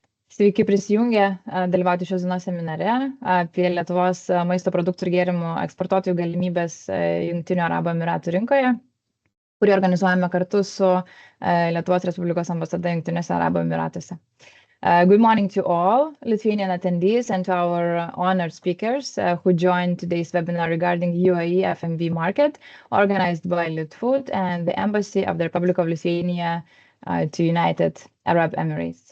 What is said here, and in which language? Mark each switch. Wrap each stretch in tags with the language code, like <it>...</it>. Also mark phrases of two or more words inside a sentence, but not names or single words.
<lt>Sveiki prisijungę dalyvauti šios dienos seminare apie Lietuvos maisto produktų ir gėrimų eksportuotojų galimybės Jungtinių Arabų Emyratų rinkoje, kurį organizuojame kartu su Lietuvos Respublikos ambasada Jungtiniuose Arabų Emyratuose.</lt> <en>Good morning to all Lithuanian attendees and to our honored speakers who joined today's webinar regarding UAE FMB market, organized by Lietuvos and the Embassy of the Republic of Lithuania to United Arab Emirates.</en>